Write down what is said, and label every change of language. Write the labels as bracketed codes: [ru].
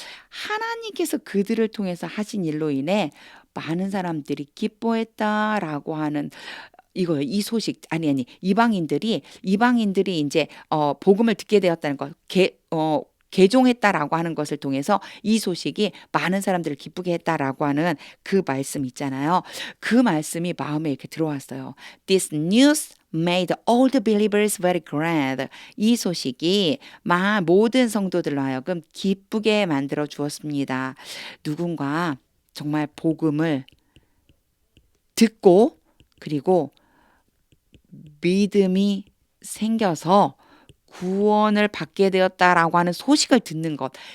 [ko] 하나님께서 그들을 통해서 하신 일로 인해 많은 사람들이 기뻐했다라고 하는 이거예요. 이 소식 아니 이방인들이 이제 복음을 듣게 되었다는 것. 개종했다라고 하는 것을 통해서 이 소식이 많은 사람들을 기쁘게 했다라고 하는 그 말씀 있잖아요. 그 말씀이 마음에 이렇게 들어왔어요. [en] This news made all the believers very glad. [ko] 이 소식이 모든 성도들로 하여금 기쁘게 만들어 주었습니다. 누군가 정말 복음을 듣고 그리고 믿음이 생겨서 구원을 받게 되었다라고 하는 소식을 듣는 것.